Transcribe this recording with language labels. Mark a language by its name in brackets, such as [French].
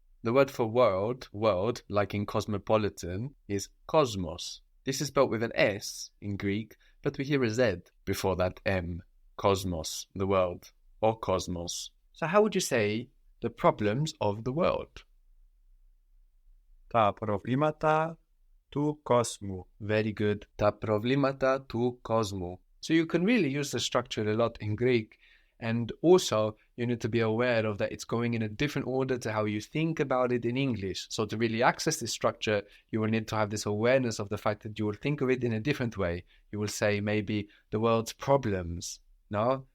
[English] The word for world, like in cosmopolitan, is cosmos. This is spelled with an S in Greek, but we hear a Z before that M. Cosmos, the world, or cosmos. So how would you say the problems of the world? [Greek] Τα προβλήματα του κόσμου. [English] Very good. [Greek] Τα προβλήματα του κόσμου. [English] So you can really use the structure a lot in Greek, and also you need to be aware of that it's going in a different order to how you think about it in English. So to really access this structure, you will need to have this awareness of the fact that you will think of it in a different way. You will say maybe the world's problems, no?